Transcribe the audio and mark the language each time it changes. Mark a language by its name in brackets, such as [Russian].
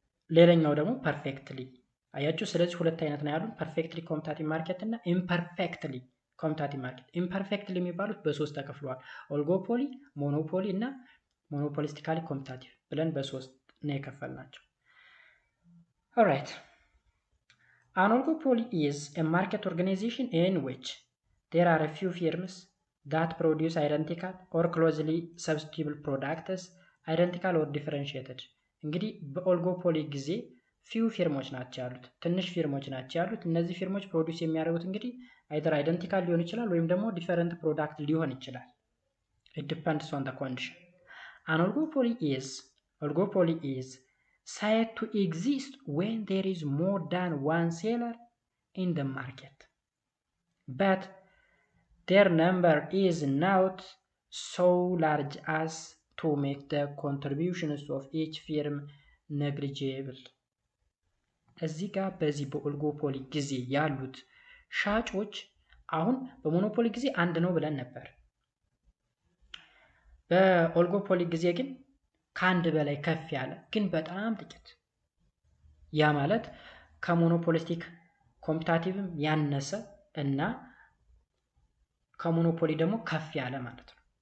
[Amharic] ሌላኛው ደግሞ ፐርፌክትሊ። አያችሁ ስለዚህ ሁለት አይነት ነው ያሉን፣ ፐርፌክትሊ ኮምፒታቲቭ ማርኬት እና ኢምፐርፌክትሊ ኮምፒታቲቭ ማርኬት። ኢምፐርፌክትሊ የሚባሉት በሶስት ተከፍለዋል። ኦሊጎፖሊ፣ ሞኖፖሊ እና ሞኖፖሊስቲካሊ ኮምፒታቲቭ ብለን በሶስት ነው የከፈልናቸው። ኦራይት [English] an oligopoly is a market organization in which there are a few firms that produce identical or closely substitutable products, identical or differentiated. [Amharic] እንግዲህ በኦሊጎፖሊ ጊዜ ፊው ፊርሞች ናቸው ያሉት፣ ትንሽ ፊርሞች ናቸው ያሉት። እነዚህ ፊርሞች ፕሮዲውስ የሚያደርጉት እንግዲህ አይደር አይደንቲካል ሊሆን ይችላል ወይም ደግሞ ዲፈረንት ፕሮዳክት ሊሆን ይችላል። [English] it depends on the condition. an oligopoly is said to exist when there is more than one seller in the market, but their number is not so large as to make the contributions of each firm negligible. [Amharic] እዚህ ጋር በዚህ በኦሊጎፖሊ ጊዜ ያሉት ሻጮች አሁን በሞኖፖሊ ጊዜ አንድ ነው ብለን ነበር። በኦሊጎፖሊ ጊዜ ግን ከአንድ በላይ ከፍ ያለ ግን በጣም ጥቂት፣ ያ ማለት ከሞኖፖሊስቲክ ኮምፒታቲቭም ያነሰ እና ከሞኖፖሊ ደግሞ ከፍ ያለ ማለት ነው።